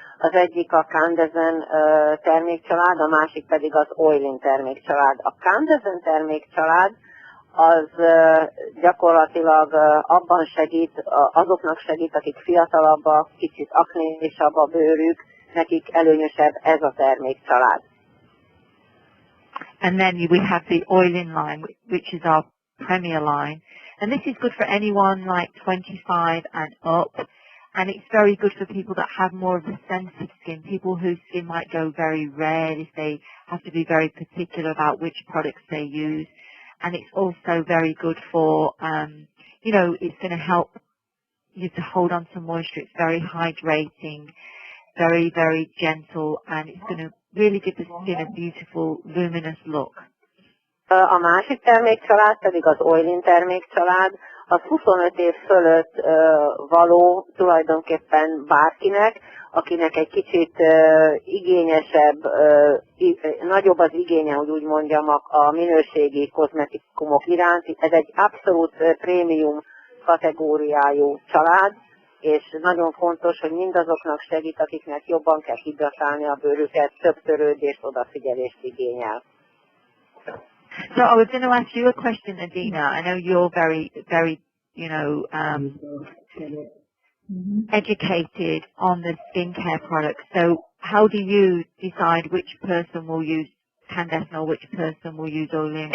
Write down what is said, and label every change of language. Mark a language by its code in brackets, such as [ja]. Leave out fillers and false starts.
[hu] Az egyik a Kandesn termékcsalád, a másik pedig az Oilin termékcsalád. A Kandesn termékcsalád az gyakorlatilag abban segít, azoknak segít, akik fiatalabbak, kicsit aknésabb a bőrük, nekik előnyösebb ez a termékcsalád. [en] And then we have the Oilin line, which is our premier line. And this is good for anyone like 25 and up. And it's very good for people that have more of a sensitive skin, people whose skin might go very red if they have to be very particular about which products they use. And it's also very good for, you know, it's going to help you to hold on to moisture. It's very hydrating, very, very gentle, and it's going to really give the skin a beautiful, luminous look. [hu] A másik termékcsalád pedig az Oilin termékcsalád, az 25 év fölött való tulajdonképpen bárkinek, akinek egy kicsit igényesebb, nagyobb az igénye, hogy úgy mondjam, a minőségi kozmetikumok iránt. Ez egy abszolút prémium kategóriájú család, és nagyon fontos, hogy mindazoknak segít, akiknek jobban kell hidratálni a bőrüket, több törődést, odafigyelést igényel. [en] So I was going to ask you a question, Adina. I know you're very, very, you know, educated on the skincare products. So how do you decide which person will use Kandesn or which person will use Oilin?